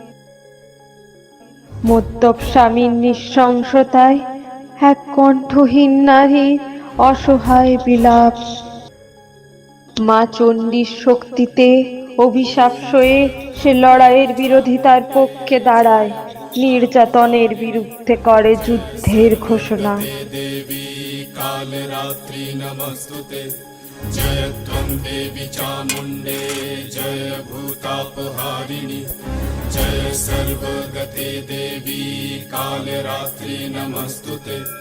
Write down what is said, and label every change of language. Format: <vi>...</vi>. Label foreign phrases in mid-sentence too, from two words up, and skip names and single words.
<bn>মদ্যপ স্বামীর নৃশংসতায় এক কণ্ঠহীন নারীর অসহায় বিলাপ। মা চণ্ডীর শক্তিতে অভিশাপ সয়ে সে লড়াইয়ের বিরোধিতার পক্ষে দাঁড়ায়, নির্যাতনের বিরুদ্ধে করে যুদ্ধের ঘোষণা।</bn> <sa>देवी कालरात्रि नमस्तुते जय त्वं देवी चामुण्डे जय भूतापहारिणि जय सर्वगते देवी कालरात्रि नमस्तुते।</sa>